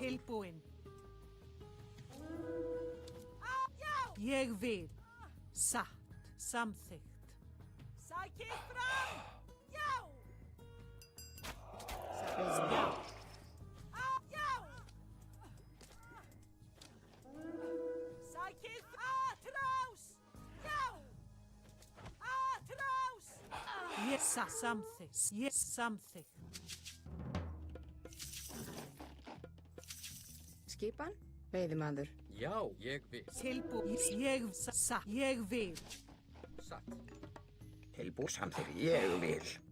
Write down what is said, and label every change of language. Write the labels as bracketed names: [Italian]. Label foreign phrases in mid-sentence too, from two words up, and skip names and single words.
[Icelandic] Tilbúin. Ég vil. Satt. Samþykkt. Sækið fram! Já! Já! Já! Sækið atrás! Já! Atrás! Ég samþykkt. Ég samþykkt. Skipan. Veiðimaður. Já, ég vil. Tilbúin. Ég vil. Satt. Tilbúin. Samþykkt. Ég vil.